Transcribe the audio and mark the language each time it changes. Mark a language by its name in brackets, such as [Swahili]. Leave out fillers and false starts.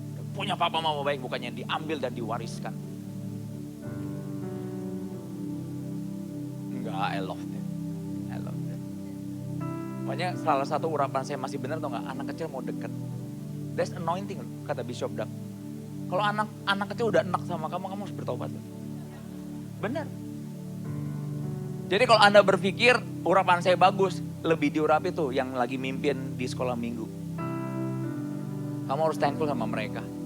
[Indonesian] Punya papa mama baik bukannya diambil dan diwariskan. Enggak, [English] I love them. I love them. [Indonesian] Makanya salah satu urapan saya masih benar atau enggak, anak kecil mau deket. [English] That's anointing, kata Bishop Dag. [Indonesian] Kalau anak kecil udah enak sama kamu harus bertobat. Benar. Jadi kalau Anda berpikir urapan saya bagus, lebih diurapi tuh yang lagi mimpin di sekolah minggu. Kamu harus thankful sama mereka.